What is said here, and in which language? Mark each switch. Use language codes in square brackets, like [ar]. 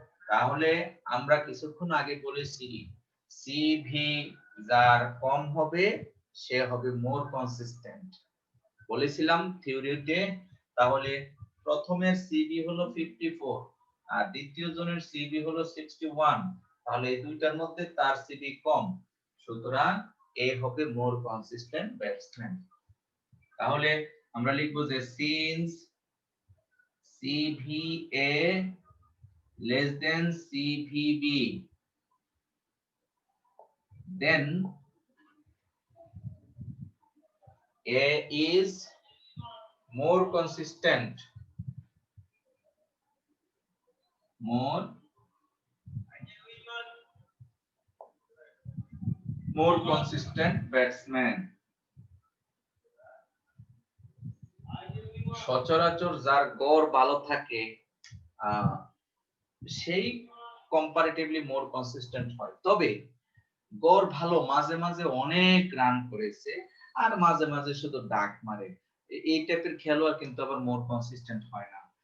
[bn] তাহলে আমরা কিছুক্ষণ আগে বলেছি সিভি যার কম হবে সে হবে মোর কনসিস্টেন্ট বলেছিলাম থিওরিতে। তাহলে প্রথমের সিভি হলো 54 আর দ্বিতীয় জনের সিভি হলো 61, তাহলে এই দুইটার মধ্যে তার সিভি কম, সুতরাং এ হবে মোর কনসিস্টেন্ট ব্যাটসম্যান। তাহলে আমরা লিখবো যে [en] Since CVA less than CVB, then A is more consistent, more consistent batsman। [bn] সচরাচর যার গড় ভালো থাকে সেই কম্পারেটিভলি মোর কনসিস্টেন্ট হয়, তবে গড় ভালো মাঝে মাঝে অনেক রান করেছে আর মাঝে মাঝে শুধু ডাক মারে, এই টাইপের খেলোয়াড় কিন্তু আবার মোর কনসিস্টেন্ট হয় না।